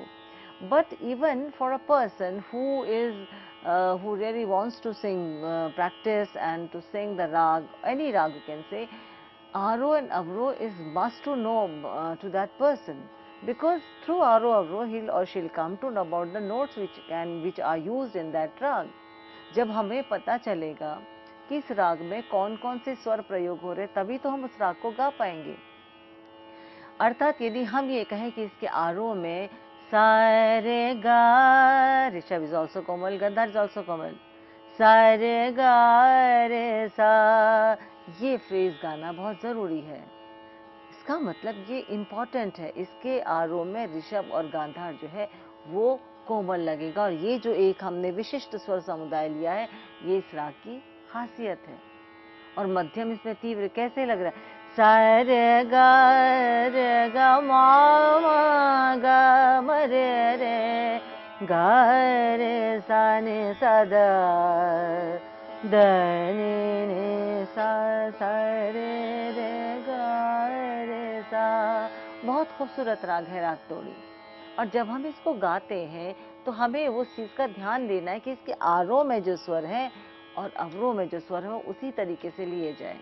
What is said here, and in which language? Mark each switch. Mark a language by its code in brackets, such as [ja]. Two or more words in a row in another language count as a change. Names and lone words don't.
[en] But even for a person who is who really wants to sing, practice and to sing the rag, any rag you can say, arroh and avroh is must to know to that person, because through arroh avroh he'll or she'll come to know about the notes which are used in that rag. [hi] जब हमें पता चलेगा कि इस राग में कौन कौन से स्वर प्रयोग हो रहे, तभी तो हम उस राग को गा पाएंगे. अर्थात यदि हम ये कहें कि इसके आरोह में सा रे गा, ऋषभ [en] is also [hi] कोमल, गंधार [en] is also [hi] कोमल, सा रे गा रे सा, ये फ्रेज गाना बहुत ज़रूरी है. इसका मतलब ये इम्पॉर्टेंट है. इसके आरोह में ऋषभ और गांधार जो है वो कोमल लगेगा, और ये जो एक हमने विशिष्ट स्वर समुदाय लिया है, ये इस राग की खासियत है. और मध्यम इसमें तीव्र कैसे लग रहा है, सा रे गा मा मा गा म रे गा रे सा ने सा द ने ने सा रे गा रे सा. बहुत खूबसूरत राग है राग तोड़ी. और जब हम इसको गाते हैं तो हमें उस चीज़ का ध्यान देना है कि इसके आरोह में जो स्वर है और अवरोह में जो स्वर है वो उसी तरीके से लिए जाएं.